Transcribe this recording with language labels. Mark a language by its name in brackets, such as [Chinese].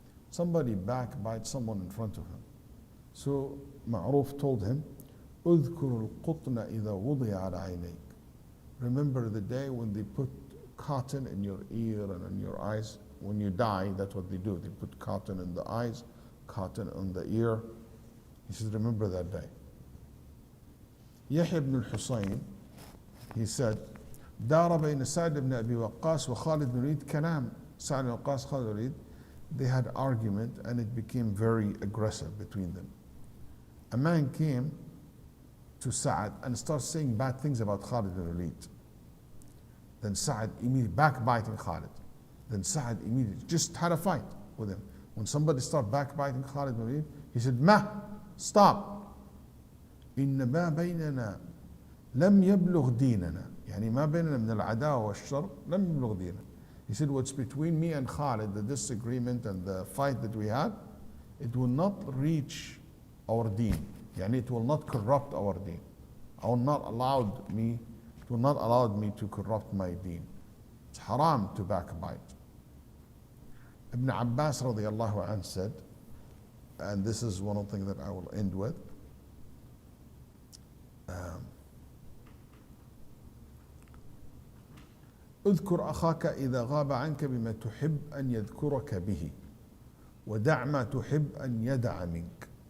[English] Somebody backbite someone in front of him. So [Arabic] معروف [English] told him, [Arabic] اذكر القطن إذا وضع على عينيك. [English] Remember the day when they put cotton in your ear and in your eyes. When you die, that's what they do. They put cotton in the eyes, cotton on the ear. He said, remember that day. [Arabic] Yahya ibn al-Husayn, [English] he said, [Arabic] دار بين سعد بن أبي وقاص وخالد بن الوليد كلام. [English] Sa'd ibn Waqqas, Khalid ibn Walid, they had argument and it became very aggressive between them. A man came to Sa'd and started saying bad things about Khalid ibn Walid. Then Sa'd immediately backbiting Khalid. Then Sa'd immediately just had a fight with him. When somebody started backbiting Khalid ibn Walid, he said, Ma, stop. [Arabic] إن ما بيننا لم يبلغ ديننا. يعني ما بيننا من العداوة والشر لم يبلغ ديننا. [English] He said, what's between me and Khalid, the disagreement and the fight that we had, it will not reach our deen. Yani it will not corrupt our deen. It will not allow me to corrupt my deen. It's haram to backbite. Ibn Abbas radiallahu anh said, and this is one of the things that I will end with, [Arabic] اذكر أخاك إذا غاب عنك بما تحب أن يذكرك به ودع ما تحب أن يدع منك.